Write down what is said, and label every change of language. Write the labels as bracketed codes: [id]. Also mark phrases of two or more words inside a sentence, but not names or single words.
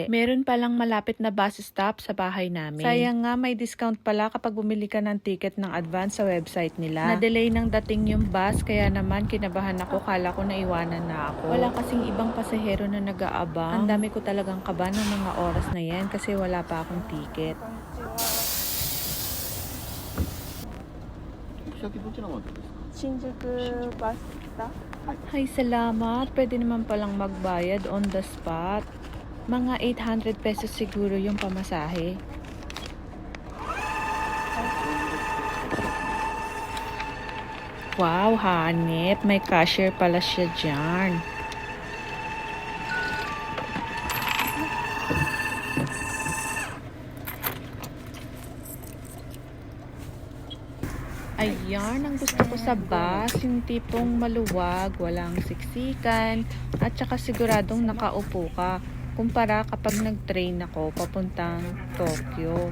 [tl] Meron palang malapit na bus stop sa bahay namin. Sayang nga may discount pala kapag bumili ka ng ticket ng advance sa website nila. Na-delay ng dating yung bus kaya naman kinabahan ako, kala ko naiwanan na ako. Wala kasing ibang pasahero na nag-aabang. Ang dami ko talagang kaba ng mga oras na yan kasi wala pa akong ticket. [ja] 先どちらまでですか？新宿バスタ [tl] Hay, salamat. Pwede naman palang magbayad [en] on the spot. [tl] Mga 800 pesos siguro yung pamasahe. Wow, hanep. May cashier pala siya dyan. Ayan, ang gusto ko sa bus, yung tipong maluwag, walang siksikan, at saka siguradong nakaupo ka, kumpara kapag nag-train ako papuntang Tokyo.